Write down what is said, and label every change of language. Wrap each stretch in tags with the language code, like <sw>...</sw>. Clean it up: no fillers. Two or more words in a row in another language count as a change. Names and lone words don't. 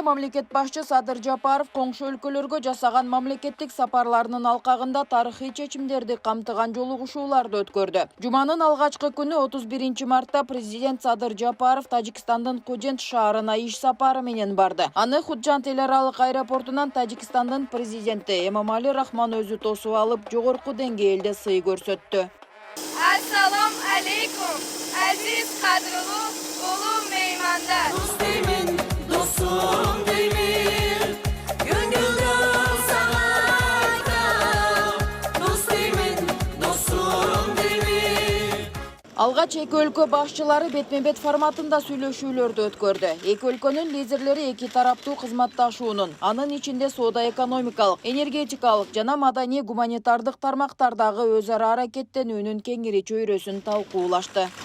<ky>мамлекет башчы Садыр Жапаров коңшу өлкөлөргө жасаган мамлекеттик сапарларынын алкагында тарыхый чечимдерди камтыган жолугушууларды өткөрдү. Жуманын алгачкы күнү 31 мартта президент Садыр Жапаров Тажикстандын Кожент шаарына иш сапары менен барды. Аны Худжант эл аралык аэропортунан Тажикстандын президенти Эмомали Рахмон өзү тосуп алып, жогорку деңгээлде сый көрсөттү.</ky> <uz>Assalomu alaykum, aziz qadrli ulug' mehmonlar. Do'stimin, do'stum deymin, ko'ngilda sana aytam. Do'stimin, do'stum deymin.</uz> <ky>Алгач эки өлкө башчылары бетме-бет форматында сүйлөшүүлөрдү өткөрдү. Эки өлкөнүн лидерлери эки тараптуу кызматташуунун, анын ичинде соода-экономикалык, энергетикалык жана маданий гуманитардык тармактардагы өз ара аракеттенүүнүн кеңири чөйрөсүн талкуулашты.</ky>